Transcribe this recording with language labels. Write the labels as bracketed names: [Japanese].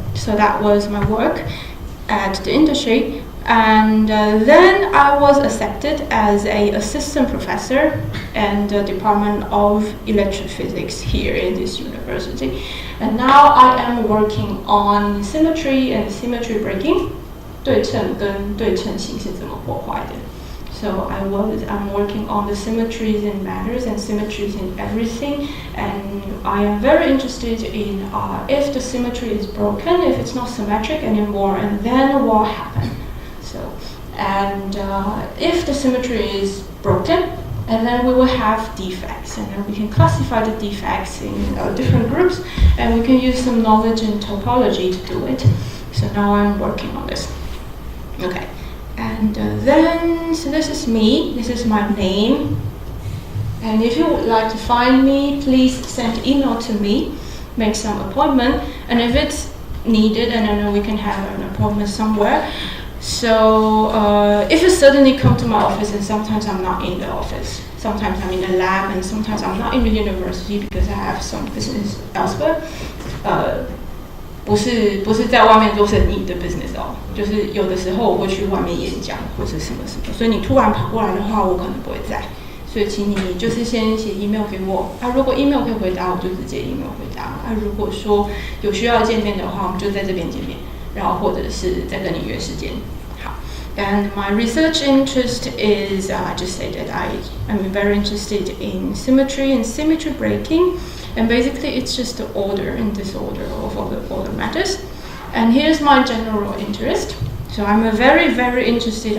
[English] So that was my work at the industry. And then I was accepted as an assistant professor in the Department of Electrophysics here in this university. And now I am working on symmetry and symmetry breaking. [Chinese] 对称跟对称性是怎么破坏的。 [English] So I'm working on the symmetries in matters and symmetries in everything, and I am very interested in if the symmetry is broken, if it's not symmetric anymore, and then what happens. So, and if the symmetry is broken, and then we will have defects, and then we can classify the defects in different groups, and we can use some knowledge in topology to do it. So now I'm working on this. Okay. And then, so this is me, this is my name. And if you would like to find me, please send email to me, make some appointment. And if it's needed, and I know we can have an appointment somewhere. So if you suddenly come to my office, and sometimes I'm not in the office, sometimes I'm in the lab, and sometimes I'm not in the university because I have some business elsewhere. [Chinese] 不是在外面做生意的 business 哦，就是有的时候我会去外面演讲或是什么什么，所以你突然跑过来的话，我可能不会在，所以请你就是先写 email 给我，如果 email 可以回答，我就直接 email 回答，如果说有需要见面的话，我们就在这边见面，然后或者是再跟你约时间。 [English] 好 ，and my research interest is I just say that I'm very interested in symmetry and symmetry breaking. And basically, it's just the order and disorder of all the matters. And here's my general interest. So I'm very, very interested.